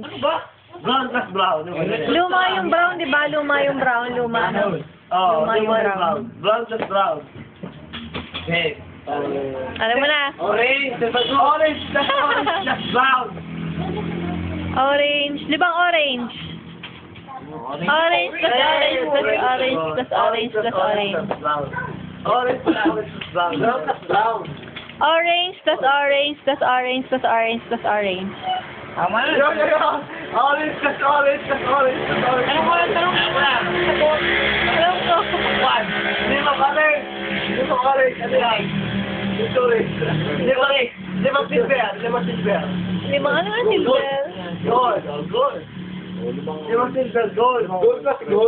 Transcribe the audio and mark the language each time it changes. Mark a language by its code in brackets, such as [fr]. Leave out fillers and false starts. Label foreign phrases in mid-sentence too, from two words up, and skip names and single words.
[tl] Ano ba? [en] Brown plus brown. [tl] Luma yung brown, di ba? Luma yung brown. Luma. Oh, Luma yung brown. [en] Brown plus brown. Okay. [tl] Alam mo na. [en] Orange plus brown. [tl] Orange. Di ba orange? [en] Orange plus orange plus orange plus orange plus orange. Orange plus brown. Brown plus brown. Orange plus orange plus orange plus orange plus orange. [tl] Tama na. [en] Orange plus orange plus orange plus orange. [tl] Tanong mo na. Alam ko. One. Lima orange. Ano yan? Ito orange. Lima silver. Lima ano nga silver? [en] Gold. Lima silver, gold. Gold plus gold.